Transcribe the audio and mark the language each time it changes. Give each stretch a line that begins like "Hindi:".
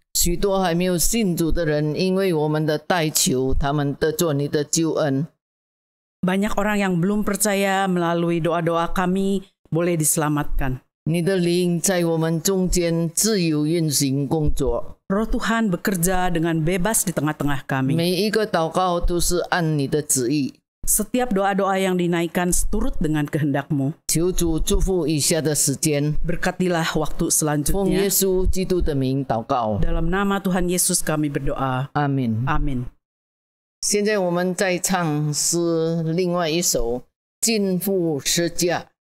Chinese: 许多还没有信主的人，因为我们的代求，他们得着你的救恩。
Indonesian: Banyak orang yang belum percaya melalui doa-doa kami boleh diselamatkan.
Chinese: 你的灵在我们中间自由运行工作，
Indonesian: Roh Tuhan bekerja dengan bebas di tengah-tengah kami.
Chinese: 每一个祷告都是按你的旨意。
Indonesian: Setiap doa-doa yang dinaikkan seturut dengan kehendak-Mu.
Chinese: 求主祝福以下的时间，
Indonesian: Berkatilah waktu
Chinese: 奉耶稣基督的名祷告，
Indonesian: Dalam nama Tuhan Yesus kami berdoa.
Chinese: 阿门。
Indonesian: Amin.
Chinese: 现在我们在唱诗另外一首《尽付十架》。